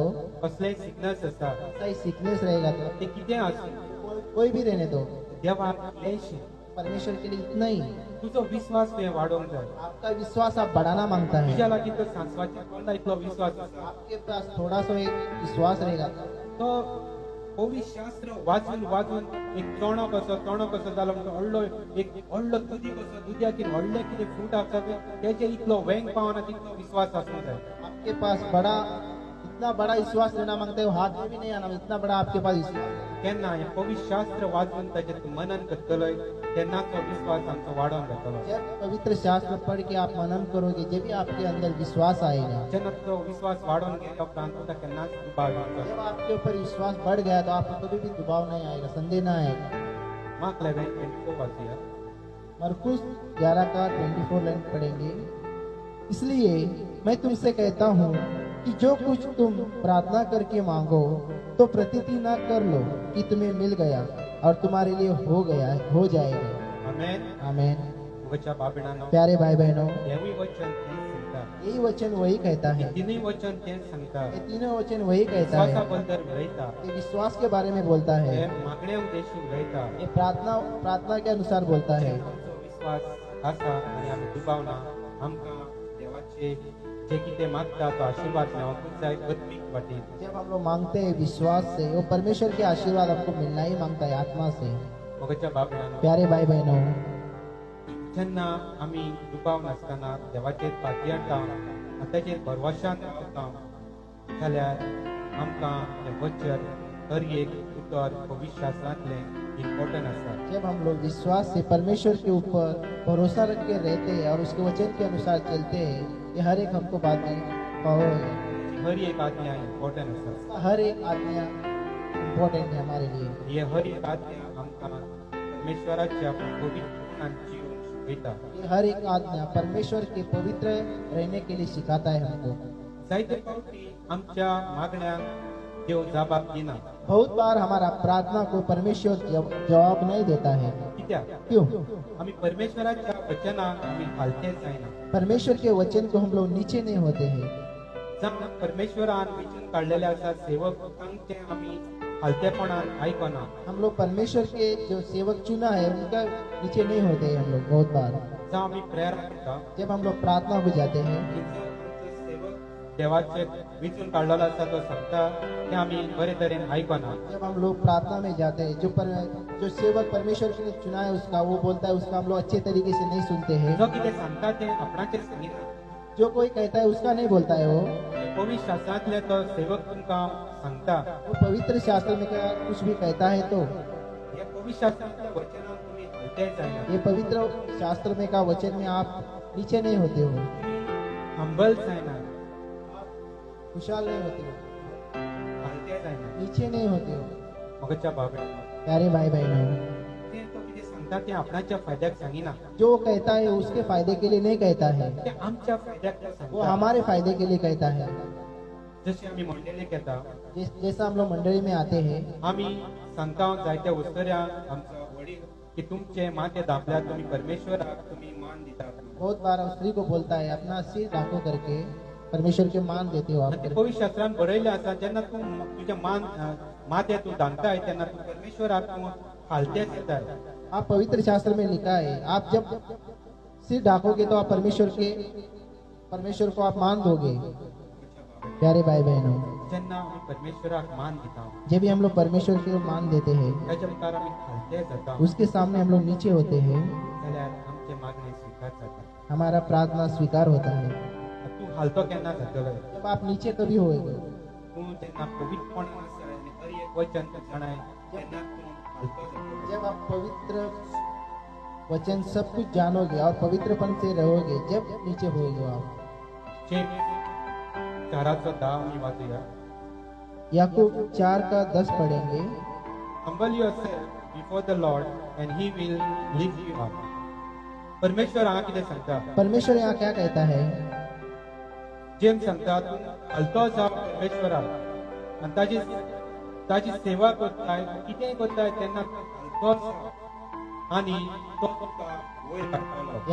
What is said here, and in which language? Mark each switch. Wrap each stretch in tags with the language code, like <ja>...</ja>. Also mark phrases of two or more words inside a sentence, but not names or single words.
<kok>कसलेय सिकनेस आसा</kok> <hi>कौन सा ही सिकनेस रहेगा तो,</hi> <kok>ते कितें आसूं</kok> <hi>कोई भी रहने दो,</hi> <kok>देवाक क्लेश</kok> <hi>परमेश्वर के लिए इतना ही</hi> <kok>तुजो विश्वास तुवें वाडोवंक जाय</kok> <hi>आपका विश्वास आप बढ़ाना मांगता है।</hi> <kok>तुज्या लागीं तो सांसवाच्या कोणा इतलो विश्वास आसा</kok> <hi>आपके पास थोड़ा सा एक विश्वास रहेगा</hi> <kok>तो पवित्र शास्त्र वाचून वाचून एक चोणो कसो जालो म्हणटा व्हडलो एक व्हडलो दुदी कसो दुद्याचेर व्हडले कितें फ्रूट आसा तेजे इतलो वेंग पावना तितलो विश्वास आसूंक जाय</kok> <hi>आपके पास बड़ा इतना बड़ा विश्वास लेना मांगते हो, हाथ में भी नहीं आना, इतना बड़ा आपके पास विश्वास।</hi> <kok>केन्ना हें पवित्र शास्त्र वाचून ताचेर तूं मनन करतलोय तेन्ना तो विश्वास आमचो वाडोन जातलो</kok> <hi>जब पवित्र शास्त्र पढ़ के आप मनन करोगे, जब भी आपके अंदर विश्वास आएगा,</hi> <kok>जेन्ना तो विश्वास वाडोन गेलो उपरांत तुका केन्नाच दुबाव येवचो</kok> <hi>जब आपके ऊपर विश्वास बढ़ गया तो आपको कभी भी दबाव नहीं आएगा, संदेह ना आएगा।</hi> <kok>मार्क 11:24 वाचिया</kok> <hi>मरकुस 11 का 24 लाइन पढ़ेंगे। इसलिए मैं तुमसे कहता हूँ कि जो कुछ तुम प्रार्थना करके मांगो तो प्रतीति ना कर लो कि तुम्हें मिल गया और तुम्हारे लिए हो जाएगा।</hi> <kok>आमेन</kok> <hi>आमेन।</hi> <kok>म्हज्या बाबड्यानो</kok> <hi>प्यारे भाई बहनों,</hi> <kok>हेवूय वचन तें सांगता</kok> <hi>यही वचन वही कहता है,</hi> <kok>तिनूय वचन तें सांगता</kok> <hi>ये तीनों वचन वही कहता</hi> <kok>विश्वासा</kok> <hi>है।</hi> <kok>बद्दल उलयता</kok> <hi>ये विश्वास के बारे में बोलता</hi> <kok>हे</kok> <hi>है,</hi> <kok>मागण्या उद्देशी उलयता</kok> <hi>ये प्रार्थना के अनुसार बोलता है।</hi> <kok>आमचो विश्वास आसा आनी आमी दुबावना आमकां देवाचे जे कितें मागता तो आशिर्वाद मेळोंकूच जाय आत्मीक वाटेन</kok> <hi>जब हम लोग मांगते हैं विश्वास से, वो परमेश्वर के आशीर्वाद हमको मिलना ही मांगता है आत्मा से।</hi> <kok>म्हज्या बाबड्यानो</kok> <hi>प्यारे भाई बहनों,</hi> <kok>जेन्ना आमी दुबाव नासतना देवाचेर फाटी हाडटा आनी ताचेर भरवशान रावता जाल्यार आमकां हें वचन हर एक उतर पवित्र शास्त्रांतलें इम्पॉर्टंट आसा</kok> <hi>जब हम लोग विश्वास से परमेश्वर के ऊपर भरोसा रख के रहते हैं और उसके वचन के अनुसार चलते हैं, ये हर एक हमको बातें पावर है।</hi> <kok>हर एक आज्ञा इम्पॉर्टंट आसा</kok> <hi>हर एक आज्ञा इम्पोर्टेंट है हमारे लिए।</hi> <kok>हे हर एक आज्ञा आमकां परमेश्वराच्या पवित्र जीवन शिकयता</kok> <hi>ये हर एक आज्ञा परमेश्वर के पवित्र रहने के लिए सिखाता है हमको।</hi> <kok>जायते फावटी आमच्या मागण्यांक देव जबाब दिना</kok> <hi>बहुत बार हमारा प्रार्थना को परमेश्वर जवाब नहीं देता है।</hi> <kok>कित्याक</kok> <hi>क्यों?</hi> <kok>आमी परमेश्वराच्या वचनाक आमी हालतेच जायना</kok> <hi>परमेश्वर के वचन को हम लोग नीचे नहीं होते हैं।</hi> <kok>जावं परमेश्वरान वेचून काडलेले आसा सेवकांचे आमी हालतेपणान आयकना</kok> <hi>हम लोग परमेश्वर के जो सेवक चुना है उनका नीचे नहीं होते हैं हम लोग बहुत बार।</hi> <kok>जावं आमी प्रेयर करता</kok> <hi>जब हम लोग प्रार्थना को जाते हैं,</hi> <kok>की जो आमचो सेवक देवाचे वेचून काडलेलो आसा तो सांगता ते आमी बरे तरेन आयकना</kok> <hi>जब हम लोग प्रार्थना में जाते हैं, जो सेवक परमेश्वर ने चुना है उसका वो बोलता है, उसका हम लोग अच्छे तरीके से नहीं सुनते हैं।</hi> <kok>जो कितें सांगता तें आपणाचेर सांगिना</kok> <hi>जो कोई कहता है उसका नहीं बोलता है वो</hi> <kok>पवित्र शास्त्रांतले तो सेवक तुमकां सांगता</kok> <hi>वो पवित्र शास्त्र में क्या कुछ भी कहता है तो</hi> <kok>हे पवित्र शास्त्रांतल्या वचनाक तुमी हालतेच जायना</kok> <hi>ये पवित्र शास्त्र में का वचन में आप नीचे नहीं होते हो,</hi> <kok>हंबल जायना</kok> <hi>खुशहाल नहीं होते हो,</hi> <kok>हालतेच जायना</kok> <hi>नीचे नहीं होते हो।</hi> <kok>मगच्या बाबड्या</kok> <hi>प्यारे भाई बहनों,</hi> <kok>ते तो कितें सांगता ते आपणाच्या फायद्याक सांगिना</kok> <hi>जो कहता है उसके फायदे के लिए नहीं कहता है,</hi> <kok>ते आमच्या फायद्याक तो</kok> <hi>वो</hi> <kok>सांगता</kok> <hi>हमारे फायदे के लिए कहता है।</hi> <kok>जशी आम्ही मंडळीक येता</kok> <hi>जैसा हम लोग मंडली में आते हैं,</hi> <kok>आम्ही सांगता जायत्या उस्तऱ्यांक आमचो वडील की तुमचे माथे दाबल्यात तुम्ही परमेश्वराक तुम्ही मान दितात</kok> <hi>बहुत बार स्त्री को बोलता है अपना सिर ढाको करके परमेश्वर के मान देते हो आप</hi> <kok>आणि ते पवित्र शास्त्रांत बरयले आसा जेन्ना तूं तुझे माथे तू दांगताय तेन्ना तू परमेश्वराक तू हालतेच येताय</kok> <hi>आप पवित्र शास्त्र में लिखा है आप जब सिर ढाकोगे तो आप परमेश्वर को आप मान दोगे। प्यारे भाई बहनों,</hi> <kok>जेन्ना आमी परमेश्वराक मान दिता</kok> <hi>जब भी हम लोग परमेश्वर को मान देते हैं,</hi> <kok>त्याच्या मुखार आमी हालते जाता</kok> <hi>उसके सामने हम लोग नीचे होते हैं,</hi> <kok>जाल्यार आमचे मागणे स्वीकार जाता</kok> <hi>हमारा प्रार्थना स्वीकार होता है।</hi> <kok>तू हालतो केन्ना जातलो</kok> <hi>जब आप नीचे कभी होएगे,</hi> <kok>तू जेन्ना पवित्रपणान आसा आनी हर एक वचन तू जाणाय तेन्ना तू हालतो जातलो</kok> <hi>जब आप पवित्र वचन सब कुछ जानोगे और पवित्रपन से रहोगे, जब नीचे होएगे आप।</hi> <kok>जेम्स 4:10 आमी वाचूया</kok> <hi>याकूब 4:10 पढ़ेंगे।</hi> <en>Humble yourself before the Lord and he will lift you up.</en> <kok>परमेश्वर हांगा कितें सांगता</kok> <hi>परमेश्वर यहाँ क्या कहता है?</hi> <kok>जेम्स सांगता तूं हलतो जा परमेश्वराक आनी ताची सेवा करताय कितेंय करताय तेन्ना तूं हलतो जा आनी तो तुका वयर काडटलो</kok>